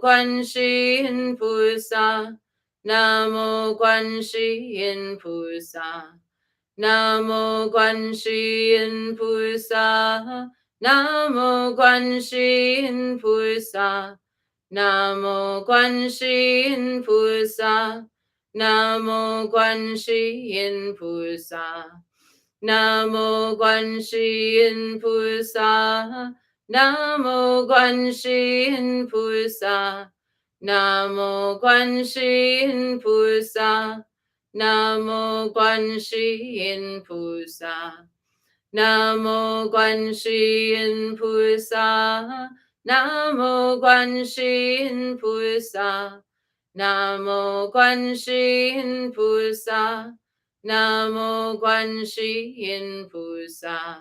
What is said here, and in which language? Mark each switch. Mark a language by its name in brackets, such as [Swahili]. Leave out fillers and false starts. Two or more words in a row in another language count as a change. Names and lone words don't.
[Chinese] Guanxi Yin Pusa, Namo Guanxi Yin Pusa, Namo Guanxi Yin Pusa, Namo Guanxi Yin Pusa, Namo Guanxi Yin Pusa, Namo Guanxi Yin Pusa, Namo Guanxi Yin Pusa, 南无观世音菩萨，南无观世音菩萨，南无观世音菩萨，南无观世音菩萨，南无观世音菩萨，南无观世音菩萨，南无观世音菩萨。